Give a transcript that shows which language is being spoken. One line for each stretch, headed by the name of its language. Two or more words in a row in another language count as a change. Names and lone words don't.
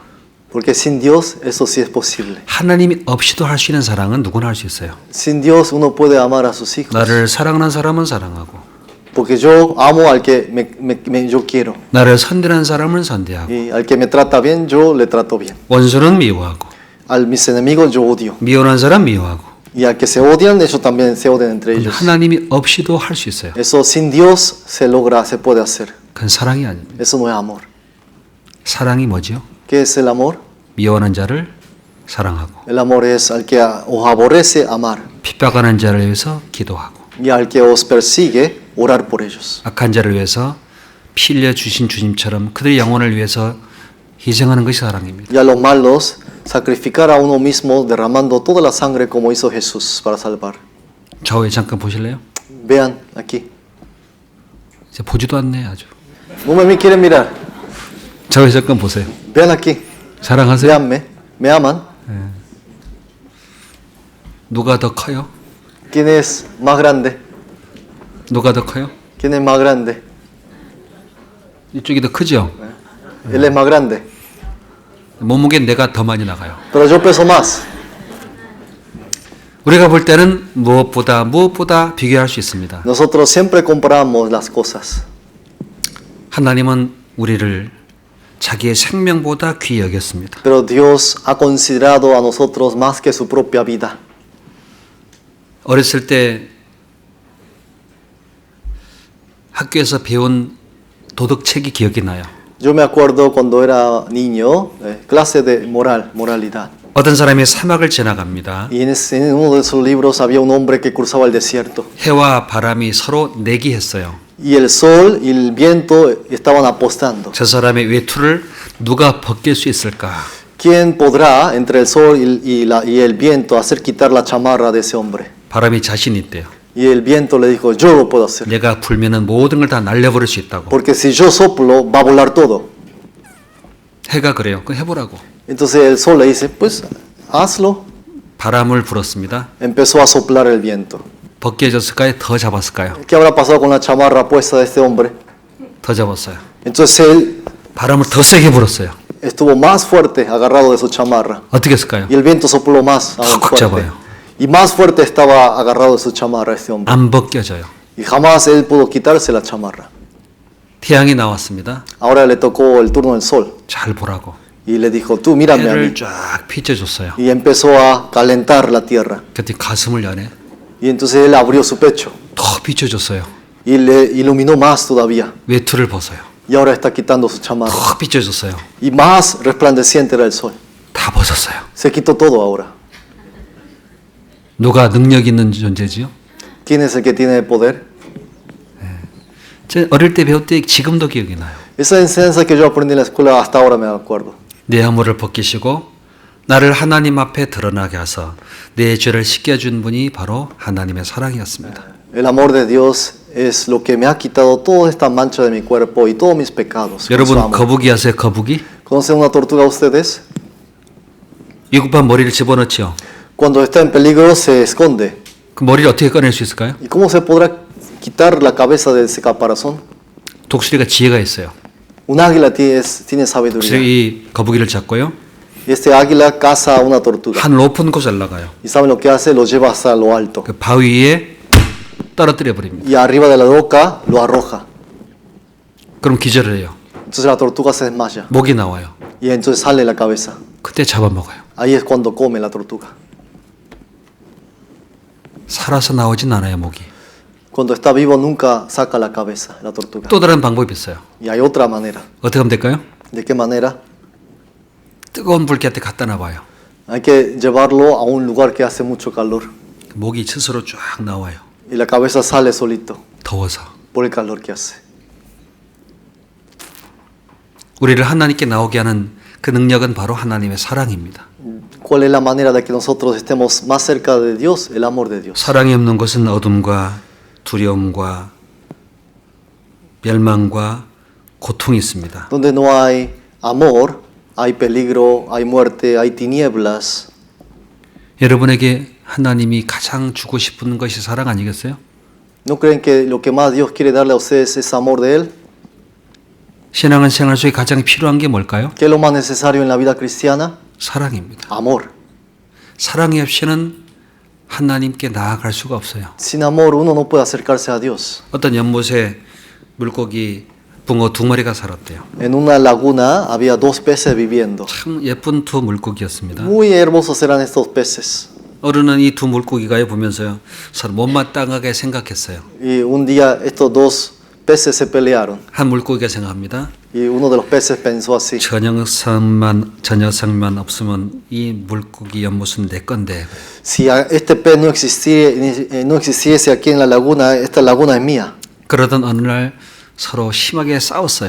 Spanish: Porque sin Dios eso sí es posible.
Korean: 하나님이 없이도 할 수 있는 사랑은 누구나 할 수 있어요.
Spanish: Sin Dios uno puede amar a sus hijos.
Korean: 나를 사랑하는 사람은 사랑하고
Spanish: Porque yo amo al que yo quiero.
Korean: 나를 선대하는 사람은 선대하고
Spanish: Y al que me trata bien, yo le trato bien.
Korean: 원수는 미워하고
Spanish: A mis enemigos yo odio.
Korean: 미워하는 사람 미워하고.
Spanish: Y al que se odian, ellos también se odian entre ellos.
Korean: 하나님이 없이도 할 수 있어요.
Spanish: Eso sin Dios se logra, se puede hacer.
Korean: 그건 사랑이 아닙니다.
Spanish: Eso no es amor.
Korean: 사랑이 뭐죠?
Spanish: ¿Qué es el amor?
Korean: 미워하는 자를 사랑하고
Spanish: El amor es al que os aborrece amar.
Korean: 핍박하는 자를 위해서 기도하고
Spanish: Y al que os persigue, orar por ellos.
Korean: 악한 자를 위해서 피 흘려 주신 주님처럼 그들의 영혼을 위해서 희생하는 것이 사랑입니다.
Spanish: Y a los malos, sacrificar a uno mismo derramando toda la sangre como hizo Jesús para salvar.
Korean: 좌우에 잠깐 보실래요?
Spanish: Vean aquí.
Korean: 이제 보지도 않네 아주.
Spanish: No me quieren mirar.
Korean: 좌우에 잠깐 보세요.
Spanish: Vean aquí.
Korean: 사랑하세요?
Spanish: Veanme. ¿Me aman?
Korean: 누가 더 커요?
Spanish: ¿Quién es más grande?
Korean: 누가 더 커요?
Spanish: ¿Quién es más grande?
Korean: 이쪽이 더 크죠?
Spanish: Él es más grande.
Korean: 몸무게 내가 더 많이 나가요.
Spanish: Pero yo peso más.
Korean: 우리가 볼 때는 무엇보다 비교할 수 있습니다.
Spanish: Nosotros siempre comparamos las cosas.
Korean: 하나님은 우리를 자기의 생명보다 귀히 여겼습니다.
Spanish: Pero Dios ha considerado a nosotros más que su propia vida.
Korean: 어렸을 때 학교에서 배운 도덕책이 기억이 나요.
Spanish: Yo me acuerdo cuando era niño, clase de moralidad.
Korean: 어떤 사람이 사막을 지나갑니다.
Spanish: Y en uno de esos libros había un hombre que cruzaba el desierto.
Korean: 해와 바람이 서로 내기했어요.
Spanish: Y el sol y el viento estaban apostando.
Korean: 저 사람의 외투를 누가 벗길 수 있을까?
Spanish: ¿Quién podrá entre el sol y el viento hacer quitar la chamarra de ese hombre?
Korean: 바람이 자신 있대요.
Spanish: Y el viento le dijo, yo lo puedo hacer.
Korean: 내가 불면은 모든 걸 다 날려버릴 수 있다고.
Spanish: Porque si yo soplo, va a volar todo.
Korean: 해가 그래요. 그럼 해보라고.
Spanish: Entonces el sol le dice, pues hazlo.
Korean: 바람을 불었습니다.
Spanish: Empezó a soplar el viento.
Korean: 벗겨졌을까요? 더 잡았을까요?
Spanish: ¿Qué habrá pasado con la chamarra puesta de este hombre?
Korean: 더 잡았어요.
Spanish: Entonces él
Korean: 바람을 더 세게 불었어요.
Spanish: estuvo más fuerte agarrado de su chamarra.
Korean: 어떻게 했을까요?
Spanish: Y el viento sopló más aún
Korean: 꽉
Spanish: fuerte.
Korean: 잡아요.
Spanish: Y más fuerte estaba agarrado de su chamarra este hombre.
Korean: 안 벗겨져요.
Spanish: Y jamás él pudo quitarse la chamarra.
Korean: 태양이 나왔습니다.
Spanish: Ahora le tocó el turno del sol.
Korean: 잘 보라고.
Spanish: Y le dijo, tú mírame a
Korean: 해를
Spanish: mí.
Korean: 쫙 비춰줬어요.
Spanish: Y empezó a calentar la tierra.
Korean: 그때 가슴을 여네.
Spanish: Y entonces él abrió su pecho.
Korean: 더 비춰줬어요.
Spanish: Y le iluminó más todavía.
Korean: 외투를 벗어요.
Spanish: Y ahora está quitando su chamarra.
Korean: 더 비춰줬어요.
Spanish: Y más resplandeciente era el sol.
Korean: 다 벗었어요.
Spanish: Se quitó todo ahora.
Korean: 누가 능력 있는 존재지요?
Spanish: ¿Quién es el que tiene el poder?
Korean: 제 어릴 때 배울 때 지금도 기억이 나요.
Spanish: Esa enseñanza que yo aprendí en la escuela hasta ahora me acuerdo.
Korean: 내 허물을 벗기시고 나를 하나님 앞에 드러나게 하사 내 죄를 씻겨준 분이 바로 하나님의 사랑이었습니다.
Spanish: El amor de Dios es lo que me ha quitado toda esta mancha de mi cuerpo y todos mis pecados. con su
Korean: 여러분
Spanish: amor.
Korean: 거북이 아세요? 거북이?
Spanish: ¿Conocen una tortuga ustedes?
Korean: 위급한 머리를 집어넣지요.
Spanish: Cuando está en peligro se esconde.
Korean: 그 머리를 어떻게 꺼낼 수 있을까요?
Spanish: ¿Y cómo se podrá quitar la cabeza de ese caparazón?
Korean: 독수리가 지혜가 있어요.
Spanish: Un águila tiene sabiduría.
Korean: 독수리 이 거북이를 잡고요.
Spanish: Y este águila caza a una tortuga.
Korean: 한 높은 곳에 올라가요.
Spanish: ¿Y saben lo que hace? Lo lleva hasta lo alto.
Korean: 그 바위 위에 떨어뜨려 버립니다.
Spanish: Y arriba de la roca lo arroja.
Korean: 그럼 기절을 해요.
Spanish: Entonces la tortuga se desmaya.
Korean: 목이 나와요.
Spanish: Y entonces sale la cabeza.
Korean: 그때 잡아먹어요.
Spanish: Ahí es cuando come la tortuga.
Korean: 살아서 나오진 않아요, 목이.
Spanish: Cuando está vivo nunca saca la cabeza la tortuga.
Korean: 또 다른 방법이 있어요.
Spanish: Y hay otra manera.
Korean: 어떻게 하면 될까요?
Spanish: ¿De qué manera?
Korean: 뜨거운 불 곁에 갖다 놔봐요.
Spanish: Hay que llevarlo a un lugar que hace mucho calor.
Korean: 목이 스스로 쫙 나와요.
Spanish: Y la cabeza sale solito
Korean: 더워서.
Spanish: por el calor que hace.
Korean: 우리를 하나님께 나오게 하는 그 능력은 바로 하나님의 사랑입니다.
Spanish: ¿Cuál es la manera de que nosotros estemos más cerca de Dios? El amor de Dios.
Korean: 사랑이 없는 것은 어둠과 두려움과 멸망과 고통이 있습니다.
Spanish: Donde no hay amor, hay peligro, hay muerte, hay tinieblas.
Korean: 여러분에게 하나님이 가장 주고 싶은 것이 사랑 아니겠어요?
Spanish: ¿No creen que lo que más Dios quiere darle a ustedes es amor de Él?
Korean: 신앙은 생활 속에 가장 필요한 게 뭘까요?
Spanish: ¿Qué es lo más necesario en la vida cristiana?
Korean: 사랑입니다.
Spanish: Amor.
Korean: 사랑이 없이는 하나님께 나아갈 수가 없어요.
Spanish: Sin amor uno no puede acercarse a Dios.
Korean: 어떤 연못에 물고기 붕어 두 마리가 살았대요.
Spanish: En una laguna había dos peces viviendo.
Korean: 참 예쁜 두 물고기였습니다.
Spanish: Muy hermosos eran estos peces.
Korean: 어른은 이 두 물고기가 보면서요, 서로 못마땅하게 생각했어요.
Spanish: Y un día estos dos peces se pelearon.
Korean: 한 물고기가 생각합니다.
Spanish: Y uno de los peces pensó así.
Korean: 저 녀석만 없으면 이 물고기 연못은 내 건데.
Spanish: Si este pez no existiese aquí en la laguna, esta laguna es mía.
Korean: 그러던 어느 날 서로 심하게 싸웠어요.